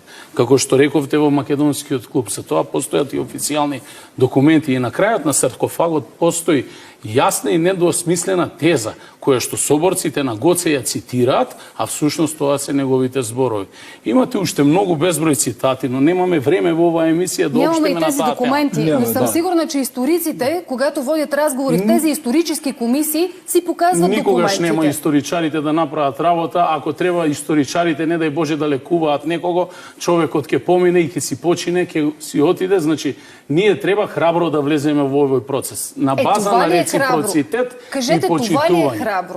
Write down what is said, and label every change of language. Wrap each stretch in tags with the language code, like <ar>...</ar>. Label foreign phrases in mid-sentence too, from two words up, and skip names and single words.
<mk>Како што рековте во македонскиот клуб, за тоа постојат и официјални документи и на крајот на саркофагот постои јасна и недосмислена теза, која што соборците на Гоце ја цитираат, а всушност тоа се неговите зборови. Имате уште многу безброј цитати, но немаме време во оваа емисија да обштеме на таа тема.</mk> <bg>Нямаме и тези документи, но съм сигурна, че историците, когато водят разговори в тези исторически комисии, си показват документите.</bg> <mk>Никогаш нема историчарите да направат работа, ако треба историчарите, не дај Боже, да лекуваат некого, човекот ќе помине и ќе си почине, ќе си отиде, значи ние треба храбро да влеземе во овој процес. На база на реципроцитет и почитување.</mk> <bg>Това ли е храбро?</bg>